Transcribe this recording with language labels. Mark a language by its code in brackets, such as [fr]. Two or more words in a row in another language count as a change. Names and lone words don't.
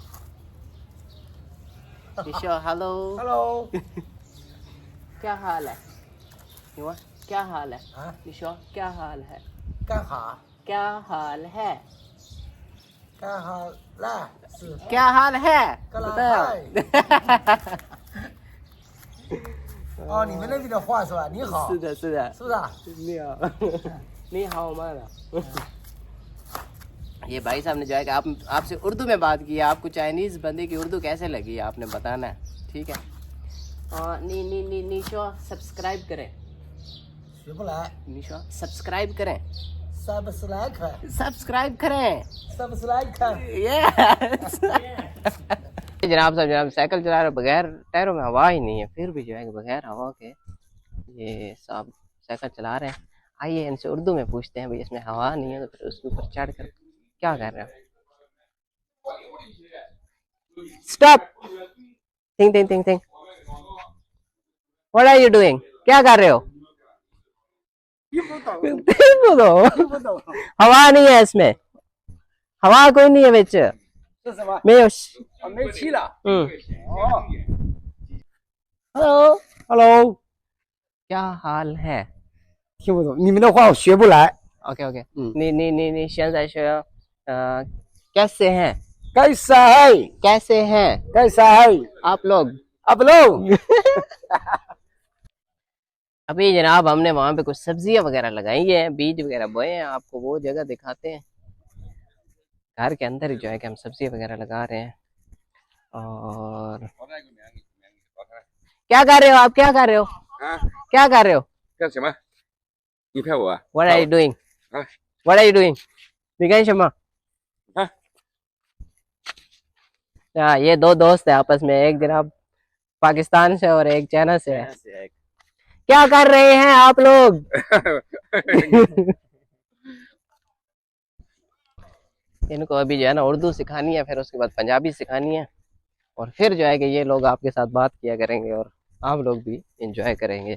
[ur] निशो हेलो। हेलो। کیا حال ہے؟ یووا کیا حال ہے? हाँ? نیشو کیا حال ہے? कहाँ? کیا حال ہے? کہاں لا? کیا حال ہے? कला बताओ। [zh] 哦，你们那边的话是吧？你好，是的，是的，是不是啊？你好，你好 माना। [ur] یہ بھائی صاحب نے جو ہے کہ آپ سے اردو میں بات کی ہے. آپ کو چائنیز بندے کی اردو کیسے لگی آپ نے بتانا ہے، ٹھیک ہے? اور نیشو سبسکرائب کریں. [zh] 学不来。 [ur] نیشو سبسکرائب کریں. سبسکرائب کر. سبسکرائب کریں. سبسکرائب کر. यस। جناب صاحب سائیکل چلا رہے بغیر ٹائروں میں ہوا ہی نہیں ہے، پھر بھی جو ہے کہ بغیر ہوا کے یہ صاحب سائیکل چلا رہے ہیں. آئیے ان سے اردو میں پوچھتے ہیں، بھائی اس میں ہوا نہیں ہے تو پھر اس کے اوپر چڑھ کر کیا کر رہے ہیں? [en] Stop. Think think think think. What are you doing? [ur] کیا کر رہے ہو? ہوا نہیں ہے اس میں، ہوا کوئی نہیں ہے بچ. [zh] 这什么？没有。没气了。哦 [en] Hello。 Hello。 [ur] کیا حال ہے? [zh] 听不懂，你们的话我学不来。 [en] OK OK. [zh] 你现在是 [ur] کیسے ہیں? کیسا ہے? کیسے ہیں کیسا ہے? آپ لوگ? آپ لوگ. ابھی جناب ہم نے وہاں پہ کچھ سبزیاں وغیرہ لگائی ہیں، بیج وغیرہ بوئے ہیں. آپ کو وہ جگہ دکھاتے ہیں، گھر کے اندر ہی جو ہے کہ ہم سبزیاں وغیرہ لگا رہے ہیں. اور کیا کر رہے ہو آپ؟ کیا کر رہے ہو? [zh] 啊， [ur] کیا کر رہے ہو? [zh] 干什么？你拍我啊？ [en] What are you doing? [zh] 啊， [en] What are you doing? [zh] 你干什么？ [ur] हाँ। یہ دو دوست ہے آپس میں، ایک جناب پاکستان سے اور ایک چائنا سے ہے. کیا کر رہے ہیں آپ لوگ? ان کو ابھی جو ہے نا اردو سکھانی ہے، پھر اس کے بعد پنجابی سکھانی ہے، اور پھر جو ہے کہ یہ لوگ آپ کے ساتھ بات کیا کریں گے اور آپ لوگ بھی انجوائے کریں گے.